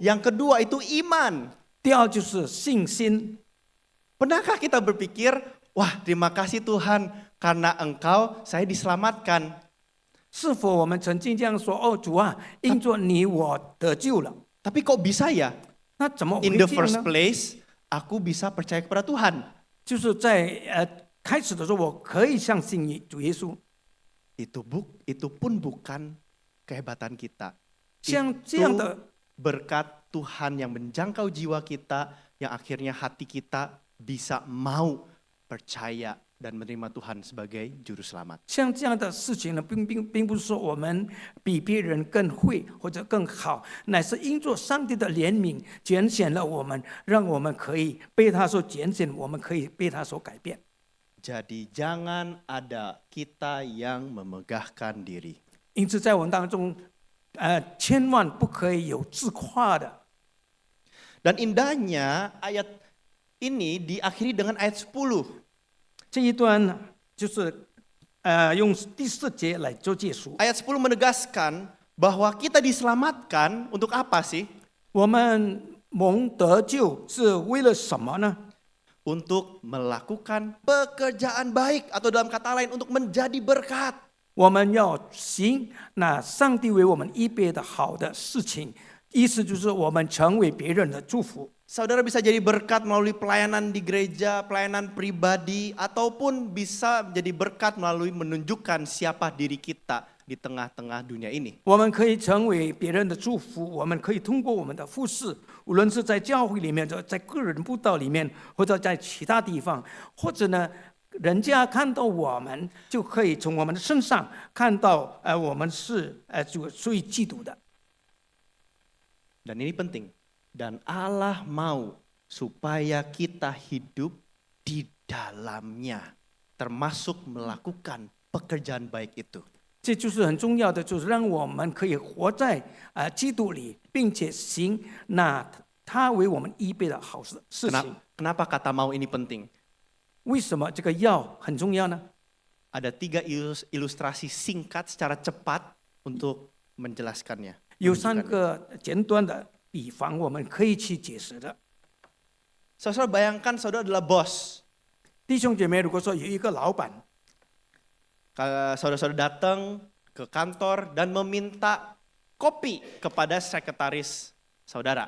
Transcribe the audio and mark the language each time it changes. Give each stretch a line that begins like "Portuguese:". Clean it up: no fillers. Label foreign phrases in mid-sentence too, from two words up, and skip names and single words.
Indonesian: yang kedua itu iman.
Chinese: 第二就是信心。
Indonesian: Pernahkah kita berpikir, wah terima kasih Tuhan karena engkau saya diselamatkan.
Chinese: 是否我们曾经这样说？哦，主啊，因着你我得救了。
Indonesian: Tapi kok bisa ya?
Chinese: 那怎么会
English: In
Chinese: 这
English: the
Chinese: 样
English: first
Chinese: 呢？
English: place,
Indonesian: aku bisa percaya kepada Tuhan.
Chinese: 就是在开始的时候，我可以相信主耶稣。
Indonesian: Itu pun bukan kehebatan kita.
Chinese: 像这样的
Indonesian: berkat Tuhan yang menjangkau jiwa kita, yang akhirnya hati kita bisa mau percaya dan menerima Tuhan sebagai juru selamat.
Chinese: 像这样的事情呢，并不是说我们比别人更会或者更好，乃是因着上帝的怜悯拣选了我们，让我们可以被他所拣选，我们可以被他所改变。
Indonesian: Jadi jangan ada kita yang memegahkan diri.
Chinese: 因此，在我们当中，千万不可以有自夸的。
Indonesian: Dan indahnya ayat ini diakhiri dengan ayat 10.
Chinese: 这一段呢，就是用第4节来做结束。
Indonesian: Ayat 10 menegaskan bahwa kita diselamatkan untuk apa sih?
Chinese: 我们蒙得救是为了什么呢？
Indonesian: Untuk melakukan pekerjaan baik, atau dalam kata lain untuk menjadi berkat.
Chinese: 我们要行那上帝为我们预备的好的事情，意思就是我们成为别人的祝福。
Indonesian: Saudara bisa jadi berkat melalui pelayanan di gereja, pelayanan pribadi, ataupun bisa jadi berkat melalui menunjukkan siapa diri kita di tengah-tengah dunia ini.
Chinese: 我们可以成为别人的祝福，我们可以通过我们的服事，无论是在教会里面，在个人布道里面，或者在其他地方，或者呢，人家看到我们，就可以从我们的身上看到，我们是属于基督的。
Indonesian: Dan ini penting. Dan Allah mau supaya kita hidup di dalamnya, termasuk melakukan pekerjaan baik itu.
Chinese: 这就是很重要的，就是让我们可以活在基督里，并且行那他为我们预备的好事情。
Indonesian: Kenapa kata mau ini penting?
Chinese: 为什么这个要很重要呢？
Indonesian: Ada 3 ilustrasi singkat secara cepat untuk menjelaskannya.
Chinese: 有3个简短的比方，我们可以去解释的。
Indonesian: Saudara bayangkan saudara adalah bos.
Chinese: 弟兄姐妹，如果说有一个老板，
Indonesian: Saudara-saudara datang ke kantor dan meminta kopi kepada sekretaris saudara.